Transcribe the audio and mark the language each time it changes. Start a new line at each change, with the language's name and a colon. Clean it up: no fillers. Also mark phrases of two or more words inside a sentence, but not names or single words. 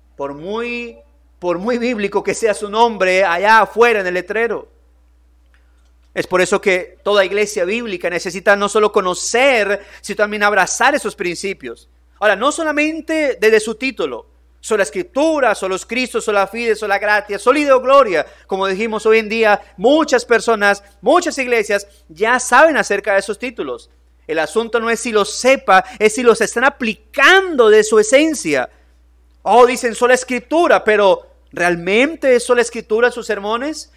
Spanish: por muy bíblico que sea su nombre allá afuera en el letrero. Es por eso que toda iglesia bíblica necesita no solo conocer, sino también abrazar esos principios. Ahora, no solamente desde su título, sola escritura, solos Cristo,
Latin: sola fide, sola gratia, soli Deo gloria.
Spanish: Como dijimos hoy en día, muchas personas, muchas iglesias ya saben acerca de esos títulos. El asunto no es si los sepa, es si los están aplicando de su esencia. Dicen sola escritura, pero ¿realmente es sola escritura sus sermones?